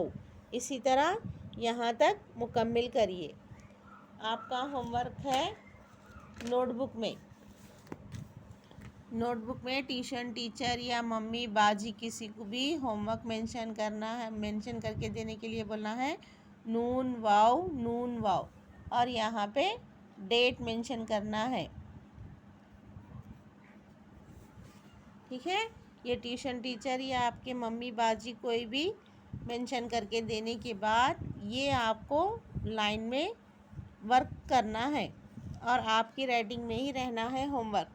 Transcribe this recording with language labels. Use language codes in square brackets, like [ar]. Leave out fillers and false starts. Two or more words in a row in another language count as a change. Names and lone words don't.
[ur] اسی طرح یہاں تک مکمل کریے۔ آپ کا [en] home work [ur] ہے نوٹ بک میں۔ نوٹ بک میں [en] tuition teacher [ur] یا ممی باجی کسی کو بھی [en] home work mention [ur] کرنا ہے، مینشن کر کے دینے کے لیے بولنا ہے نون واو، نون واو، اور یہاں پہ [en] date mention [ur] کرنا ہے۔ ٹھیک ہے؟ یہ [en] tuition teacher [ur] یا آپ کے ممی باجی کوئی بھی مینشن کر کے دینے کے بعد یہ آپ کو لائن میں ورک کرنا ہے اور آپ کی رائٹنگ میں ہی رہنا ہے [en] home work.